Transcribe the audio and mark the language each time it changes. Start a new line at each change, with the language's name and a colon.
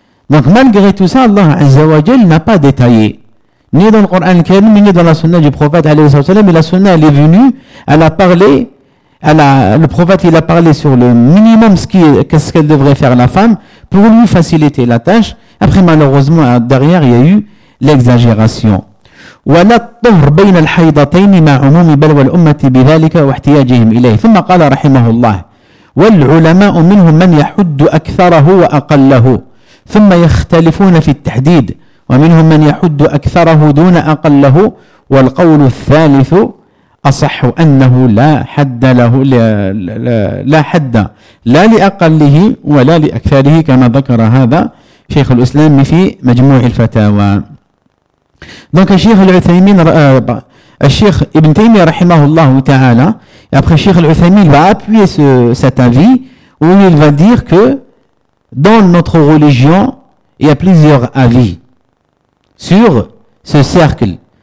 French: Donc malgré tout ça, Allah Azza wa Jalla n'a pas détaillé. Ni dans le Coran al-Karim, ni dans la sunna du prophète, alayhi wa sallam, mais la sunna elle est venue, elle a parlé, le prophète il a parlé sur le minimum qu'est-ce qu'elle devrait faire la femme pour lui faciliter la tâche. Après malheureusement, derrière il y a eu l'exagération.
Arabic: ولا الطهر بين الحيضتين مع عموم بلوى الأمة بذلك واحتياجهم إليه ثم قال رحمه الله والعلماء منهم من يحد أكثره وأقله ثم يختلفون في التحديد ومنهم من يحد أكثره دون أقله والقول الثالث أصح أنه لا حد له لا حد لا لأقله ولا لأكثره كما ذكر هذا شيخ الإسلام في مجموع الفتاوى.
French: Donc, Cheikh Ibn Taymiyyah, rahimahullahu ta'ala, et après Cheikh Al-Uthaymin va appuyer cet avis, où il va dire que dans notre religion, il y a plusieurs avis sur ce cercle.